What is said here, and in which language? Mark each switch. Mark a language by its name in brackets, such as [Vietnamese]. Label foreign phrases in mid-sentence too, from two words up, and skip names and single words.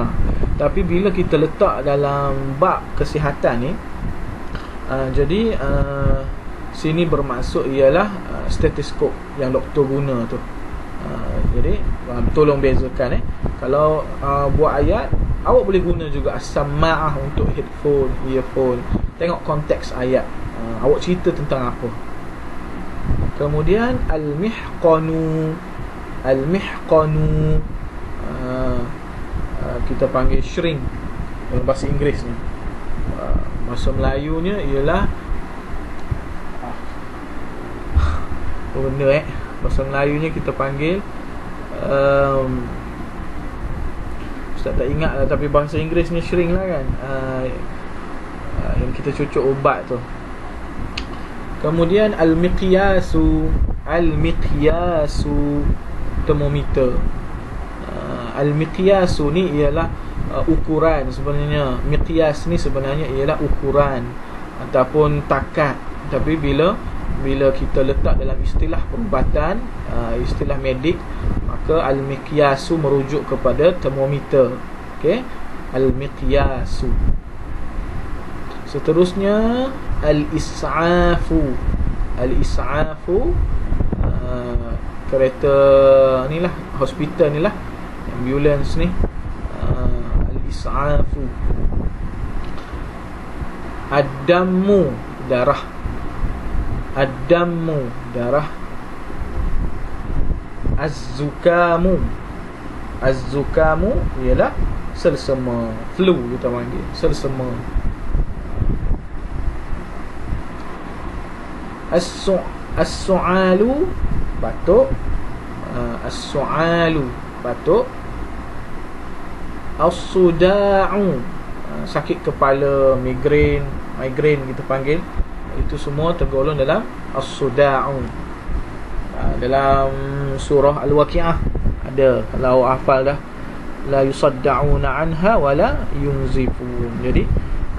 [Malay] Tapi bila kita letak dalam bab kesihatan ni, jadi sini bermaksud ialah stetoskop yang doktor guna tu. Jadi tolong bezakan. Kalau buat ayat, awak boleh guna juga as-sama'ah untuk [English] headphone, earphone. [Malay] Tengok konteks ayat, awak cerita tentang apa. Kemudian al-mihqanu. Al-mihqanu kita panggil shrink dalam bahasa Inggeris ni. Bahasa Melayunya ialah benda bahasa Melayunya kita panggil Ustaz tak ingat lah, tapi bahasa Inggerisnya shrink lah kan, yang kita cucuk ubat tu. Kemudian al-miqyasu. Al-miqyasu, termometer. Al-miqyasu ni ialah ukuran sebenarnya. Miqyas ni sebenarnya ialah ukuran ataupun takat. Tapi bila kita letak dalam istilah perubatan, istilah medik, maka al-miqyasu merujuk kepada termometer. Okey, al-miqyasu. Seterusnya al-is'afu. Al-is'afu, kereta ni lah, hospital ni lah, ambulans ni. [Arabic] الإسعاف. الدم, [Malay] darah. Ad-dammu, darah. Az-zukamu. Az-zukamu ialah selsema, flu kita panggil, selsema. As-su'alu, batuk. As-su'alu, batuk. As-suda'u, sakit kepala, migrain kita panggil. Itu semua tergolong dalam as-suda'u. Dalam surah Al-Waqi'ah ada, kalau hafal dah, [Arabic] لا يصدعون عنها ولا ينزفون.